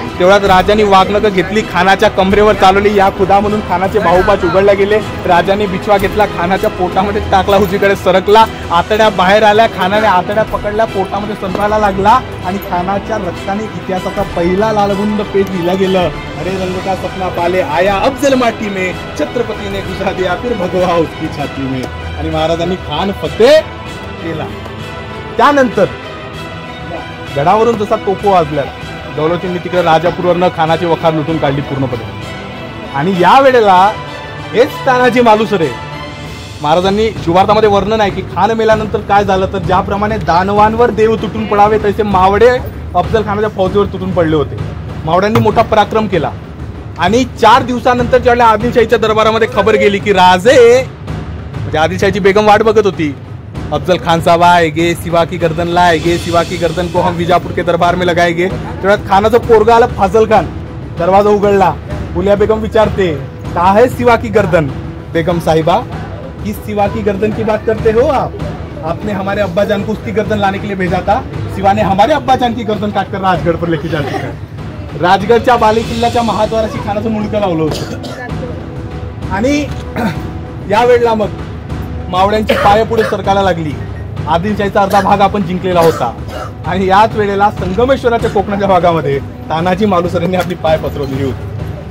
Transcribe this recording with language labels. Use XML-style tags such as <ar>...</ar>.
<mr>तेवढ्यात राजांनी वाघनखं घेतली, खानाच्या कमरेवर चालवली. या खुदा म्हणून खानाचे बाहुपाच उघडले गेले. राजांनी बिछवा घेतला, खानाच्या पोटामध्ये टाकला, उजवीकडे सरकला. आतड्या बाहेर आल्या, खानाने आतड्या पकडल्या, पोटामध्ये सरकायला लागला आणि खानाच्या रक्ताने इतिहासाचा पहिला लालगुंद पेज लिहिला गेलं.</mr> <hi>अरे रंग का सपना पाले आया अफजल माटी में, छत्रपती ने घुसा दिया फिर भगवा उसकी छाती में.</hi> <mr>आणि महाराजांनी खान फतेह केला. त्यानंतर गडावरून जसा तोफा वाजला, दौलतींनी तिकडे राजापूरवरनं खानाची वखार लुटून काढली पूर्णपणे. आणि या वेळेला हेच तानाजी मालुसरे महाराजांनी शिवार्थामध्ये वर्णन आहे की खान मेल्यानंतर काय झालं तर ज्याप्रमाणे दानवांवर देव तुटून पडावे तसे मावडे अफजल खानाच्या फौजेवर तुटून पडले होते. मावड्यांनी मोठा पराक्रम केला आणि 4 दिवसानंतर ज्यावेळेला आदिलशाहीच्या दरबारामध्ये खबर गेली की राजे म्हणजे आदिलशाहीची बेगम वाट बघत होती,</mr> <hi>अफजल खान साहब आएगे, सिवा की गर्दन लाएगे, सिवा की गर्दन को हम विजापुर के दरबार में लगाएंगे.</hi> <mr>तेव्हा खानाचं पोरगा आला फाजल खान, दरवाजा उघडला. बुलिया बेगम विचारते</mr> <hi>का है सिवा की गर्दन. बेगम साहिबा किस सिवा की गर्दन की बात करते हो आप? आपने हमारे अब्बा जान को उसकी गर्दन लाने के लिए भेजा था, सिवा ने हमारे अब्बा जान की गर्दन काटकर राजगढ़ पर लेके जा चुका है.</hi> <mr>राजगडच्या बाले किल्ल्याच्या महाद्वाराशी खानाचं मुंडकं लावलं होतं. आणि यावेळेला मग मावड्यांची पाय पुढे सरकायला लागली. आदिलशाहीचा अर्धा भाग आपण जिंकलेला होता आणि याच वेळेला संगमेश्वराच्या कोकणाच्या भागामध्ये तानाजी मालुसरेंनी आपली पाय पसरवलेली होती.</mr>